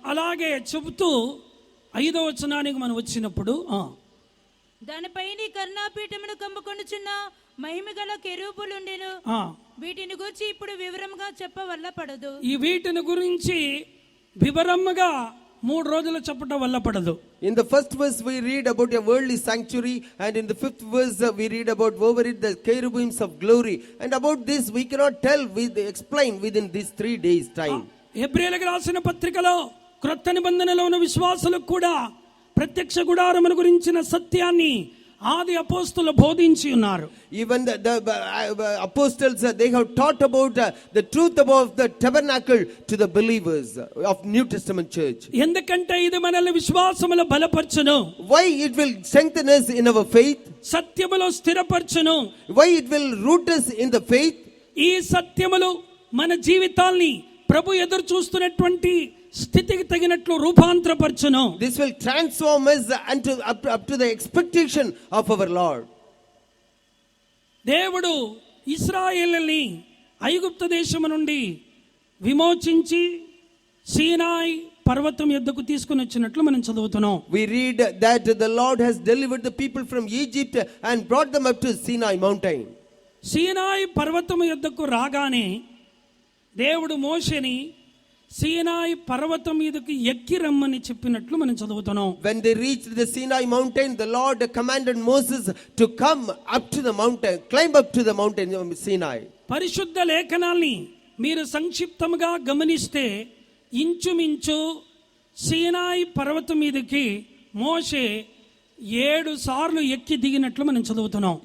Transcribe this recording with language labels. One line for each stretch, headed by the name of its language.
Telugu: అలాగే చెబుతూ 5వ వచనానికి మనం వచ్చినప్పుడు దానిపైన కరుణాపీఠమును కమ్ముకొనుచున్న మహిమగల కెరూబులుండెను. ఆ, వీటిని గురించి ఇప్పుడు వివరంగా చెప్పవల్ల పడదు. ఈ వీటిని గురించి వివరముగా 3 రోజులు చెప్పటం వల్ల పడదు.
English: In the first verse we read about a worldly sanctuary, and in the 5th verse we read about over it the cherubims of glory, and about this we cannot explain within these 3 days time.
Telugu: హెబ్రీయులకు రాసిన పత్రికలో క్రొత్త నిబంధనలో ఉన్న విశ్వాసులకు కూడా ప్రత్యక్ష గుడారమును గురించిన సత్యాన్ని ఆది అపోస్తలులు బోధించి ఉన్నారు.
English: Even the apostles they have taught about the truth about the tabernacle to the believers of New Testament church.
Telugu: ఎందుకంటే ఇది మనల్ని విశ్వాసములో బలపరచును.
English: Why it will strengthen us in our faith?
Telugu: సత్యములో స్థిరపరచును.
English: Why it will root us in the faith?
Telugu: ఈ సత్యములు మన జీవితాల్ని ప్రభు ఎదురు చూస్తున్నటువంటి స్థితికి తగినట్లు రూపాంతరపరచును.
English: This will transform us unto up to the expectation of our Lord.
Telugu: దేవుడు ఇశ్రాయేలుని ఐగుప్తు దేశము నుండి విమోచించి సీనాయి పర్వతం యొద్దకు తీసుకుని వచ్చినట్లు మనం చదువుతున్నాం.
English: We read that the Lord has delivered the people from Egypt and brought them up to Sinai mountain.
Telugu: సీనాయి పర్వతం యొద్దకు రాగానే దేవుడు మోషేని సీనాయి పర్వతం మీదకి ఎక్కి రమ్మని చెప్పినట్లు మనం చదువుతున్నాం.
English: When they reached the Sinai mountain, the Lord commanded Moses to come up to the mountain, climb up to the mountain of Sinai.
Telugu: పరిశుద్ధ లేఖనాల్ని మీరు సంక్షిప్తంగా గమనిస్తే ఇంచుమించు సీనాయి పర్వతం మీదకి మోషే 7 సార్లు ఎక్కి దిగినట్లు మనం చదువుతున్నాం.